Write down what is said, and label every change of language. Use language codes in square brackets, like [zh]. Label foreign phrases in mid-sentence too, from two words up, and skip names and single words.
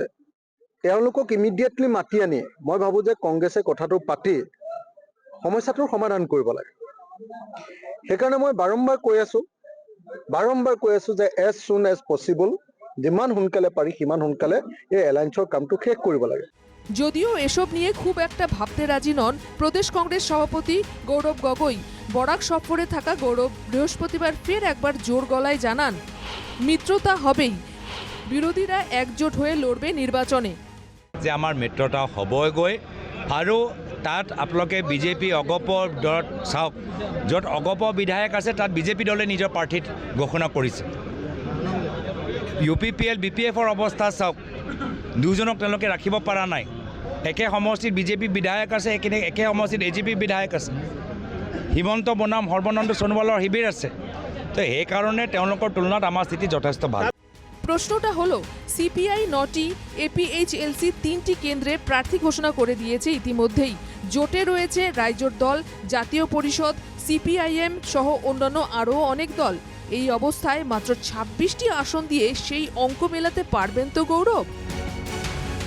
[as] তেওঁলোকক ইমিডিয়েটলি মাতি আনি মই ভাবোঁ যে কংগ্ৰেছে কথাটো পাতি সমস্যাটোৰ সমাধান কৰিব লাগে। সেইকাৰণে মই বাৰম্বাৰ কৈ আছোঁ যে [en] as soon as possible, [as] যিমান সোনকালে পাৰি সিমান সোনকালে এই এলায়েন্সৰ কামটো শেষ কৰিব লাগে। [bn] যদিও এসব নিয়ে খুব একটা ভাবতে রাজি নন প্রদেশ কংগ্রেস সভাপতি গৌরব গগৈ। বরাক সফরে থাকা গৌরব বৃহস্পতিবার ফের একবার জোর গলায় জানান, মিত্রতা হবেই, বিরোধীরা একজোট হয়ে লড়বে নির্বাচনে। [as] যে আমাৰ মিত্ৰতা হ'বগৈ, আৰু তাত আপোনালোকে বিজেপি অগপ দলত চাওক, য'ত অগপ বিধায়ক আছে তাত বিজেপি দলে নিজৰ প্ৰাৰ্থী ঘোষণা কৰিছে। UPPL BPFৰ অৱস্থা চাওক, দুজনক তেওঁলোকে ৰাখিব পৰা নাই। একে সমষ্টিত বিজেপি বিধায়ক আছে, একে সমষ্টিত AGP বিধায়ক আছে, হিমন্ত বনাম সৰ্বানন্দ সোণোৱালৰ শিবিৰ আছে। তো সেইকাৰণে তেওঁলোকৰ তুলনাত আমাৰ স্থিতি যথেষ্ট ভাল। [bn] প্রশ্নটা হলো, সিপিআই 9টি, এপিএইচএলসি 3টি কেন্দ্রে প্রার্থী ঘোষণা করে দিয়েছে ইতিমধ্যেই। জোটে রয়েছে রাইজোট দল, জাতীয় পরিষদ, সিপিআইএম সহ অন্যান্য আরও অনেক দল। এই অবস্থায় মাত্র 26টি আসন দিয়ে সেই অঙ্ক মেলাতে পারবেন তো গৌরব?